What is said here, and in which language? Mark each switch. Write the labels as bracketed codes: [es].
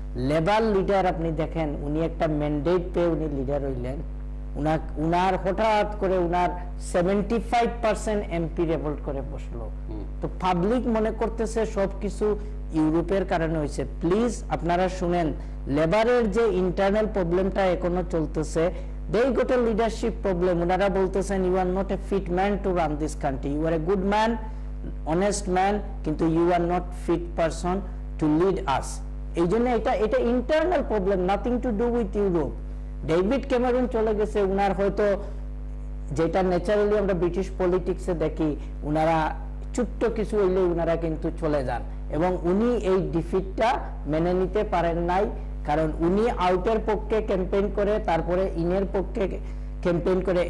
[bn] Labour leader আপনি দেখেন, উনি একটা ম্যান্ডেট পেয়ে উনি লিডার হইলেন, উনার হঠাৎ করে উনার 75% এমপি রেভোল্ট করে বসলো। তো পাবলিক মনে করতেছে সবকিছু ইউরোপের কারণে হয়েছে। প্লিজ আপনারা শুনেন, লেবারের যে ইন্টারনাল প্রবলেমটা এখনো চলতেছে, [en] they got a leadership problem. [bn] ওনারা বলতেছেন [en] you are not a fit man to run this country, you are a good man, honest man, কিন্তু you are not fit person to lead us. [bn] এই জন্য এটা internal problem, [en] Nothing to do with Europe. [bn] David Cameron চলে গেছে, উনার হয়তো যেটা naturally আমরা ব্রিটিশ পলিটিক্সে দেখি, উনারা ছোট্ট কিছু হইলে উনারা কিন্তু চলে যান, এবং উনি এই ডিফিটটা মেনে নিতে পারেন নাই, কারণ উনি আউটের পক্ষে ক্যাম্পেইন করে, তারপরে ইনের পক্ষে ক্যাম্পেইন করে।